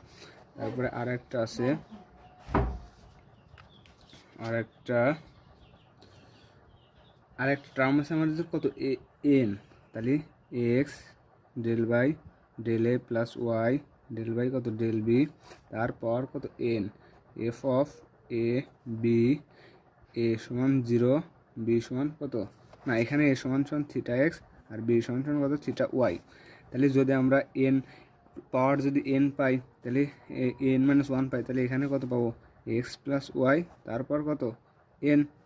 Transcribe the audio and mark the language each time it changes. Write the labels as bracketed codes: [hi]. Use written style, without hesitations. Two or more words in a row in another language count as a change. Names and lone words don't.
[bn] তারপরে আরেকটা আছে আরেকটা টার্ম আছে আমাদের কত এন, তাহলে [en] x del by del a plus y del by [bn] কত del বি তারপর কত এন [en] f of a b a [bn] সমান 0 বি সমান কত না, এখানে এ সমান [en] theta x [bn] আর বি সমান কত [en] theta y. [bn] তাহলে যদি আমরা [en] n power [bn] যদি n পাই তাহলে n-1 পাই, তাহলে এখানে কত পাবো [en] x plus y, [bn] তারপর কত n।